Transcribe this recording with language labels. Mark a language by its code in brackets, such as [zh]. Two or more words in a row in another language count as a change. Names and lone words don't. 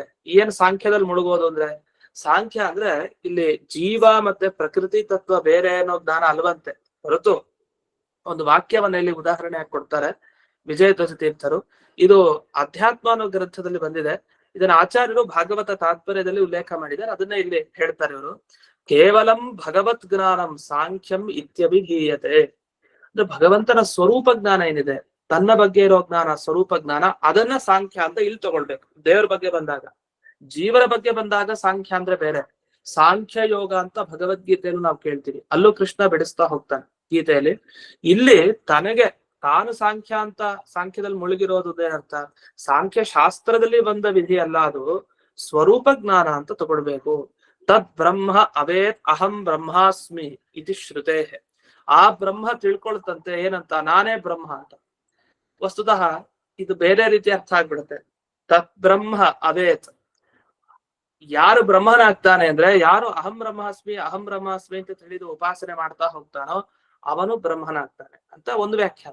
[kn] ಏನ್ ಸಾಂಖ್ಯದಲ್ಲಿ ಮುಳುಗೋದು ಅಂದ್ರೆ, ಸಾಂಖ್ಯ ಅಂದ್ರೆ ಇಲ್ಲಿ ಜೀವ ಮತ್ತೆ ಪ್ರಕೃತಿ ತತ್ವ ಬೇರೆ ಅನ್ನೋ ಜ್ಞಾನ ಅಲ್ವಂತೆ ಹೊರತು, ಒಂದು ವಾಕ್ಯವನ್ನ ಇಲ್ಲಿ ಉದಾಹರಣೆ ಕೊಡ್ತಾರೆ ವಿಜಯಧ್ವಜ ತೀರ್ಥರು. ಇದು ಅಧ್ಯಾತ್ಮ ಅನ್ನೋ ಗ್ರಂಥದಲ್ಲಿ ಬಂದಿದೆ. ಇದನ್ನ ಆಚಾರ್ಯರು ಭಾಗವತ ತಾತ್ಪರ್ಯದಲ್ಲಿ ಉಲ್ಲೇಖ ಮಾಡಿದ್ದಾರೆ. ಅದನ್ನ ಇಲ್ಲಿ ಹೇಳ್ತಾರೆ ಇವರು. [sa] ಕೇವಲಂ ಭಗವತ್ ಜ್ಞಾನಂ ಸಾಂಖ್ಯಂ ಇತ್ಯಭಿಧೀಯತೆ. [kn] ಅಂದ್ರೆ ಭಗವಂತನ ಸ್ವರೂಪ ಜ್ಞಾನ ಏನಿದೆ, ತನ್ನ ಬಗ್ಗೆ ಇರೋ ಜ್ಞಾನ, ಸ್ವರೂಪ ಜ್ಞಾನ, ಅದನ್ನ ಸಾಂಖ್ಯ ಅಂತ ಇಲ್ಲಿ ತಗೊಳ್ಬೇಕು. ದೇವರ ಬಗ್ಗೆ ಬಂದಾಗ, ಜೀವರ ಬಗ್ಗೆ ಬಂದಾಗ ಸಾಂಖ್ಯ ಅಂದ್ರೆ ಬೇರೆ. ಸಾಂಖ್ಯ ಯೋಗ ಅಂತ ಭಗವದ್ಗೀತೆಯನ್ನು ನಾವು ಕೇಳ್ತೀವಿ, ಅಲ್ಲೂ ಕೃಷ್ಣ ಬಿಡಿಸ್ತಾ ಹೋಗ್ತಾನೆ ಗೀತೆಯಲ್ಲಿ. ಇಲ್ಲಿ ತಾನು ಸಾಂಖ್ಯ ಅಂತ ಸಾಂಖ್ಯದಲ್ಲಿ ಮುಳುಗಿರೋದು ಏನರ್ಥ? ಸಾಂಖ್ಯ ಶಾಸ್ತ್ರದಲ್ಲಿ ಬಂದ ವಿಧಿ ಅಲ್ಲ, ಅದು ಸ್ವರೂಪ ಜ್ಞಾನ ಅಂತ ತಗೊಳ್ಬೇಕು. [sa] ತದ್ ಬ್ರಹ್ಮ ಅವೇತ್ ಅಹಂ ಬ್ರಹ್ಮಾಸ್ಮಿ ಇತಿ ಶ್ರುತೇ. [kn] ಆ ಬ್ರಹ್ಮ ತಿಳ್ಕೊಳ್ತಂತೆ ಏನಂತ, ನಾನೇ ಬ್ರಹ್ಮ ಅಂತ. ವಸ್ತುತಃ ಇದು ಬೇರೆ ರೀತಿ ಅರ್ಥ ಆಗ್ಬಿಡುತ್ತೆ. [sa] ತತ್ ಬ್ರಹ್ಮ ಅವೇತ್, [kn] ಯಾರು ಬ್ರಹ್ಮನಾಗ್ತಾನೆ ಅಂದ್ರೆ, ಯಾರು [sa] ಅಹಂ ಬ್ರಹ್ಮಾಸ್ಮಿ [kn] ಅಂತ ತಿಳಿದು ಉಪಾಸನೆ ಮಾಡ್ತಾ ಹೋಗ್ತಾನೋ ಅವನು ಬ್ರಹ್ಮನಾಗ್ತಾನೆ ಅಂತ ಒಂದು ವ್ಯಾಖ್ಯಾನ.